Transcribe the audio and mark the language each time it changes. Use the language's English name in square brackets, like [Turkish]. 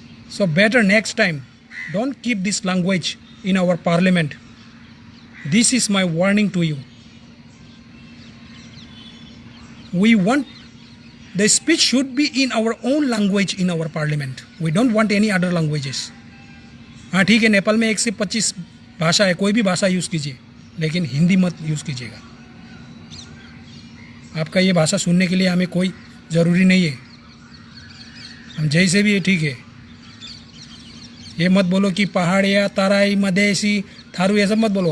[English] So better next time don't keep this language in our parliament. This is my warning to you. We want the speech should be in our own language in our parliament. We don't want any other languages. [Hindi] हाँ ठीक है, नेपाल में 1 से 25 भाषा है, कोई भी भाषा यूज़ कीजिए, लेकिन हिंदी मत यूज़ कीजिएगा. आपका ये भाषा सुनने के लिए हमें कोई ज़रूरी नहीं है। हम जैसे भी है ठीक है। ये मत बोलो कि पहाड़िया, तराई, मधेसी, थारू, ये सब मत बोलो।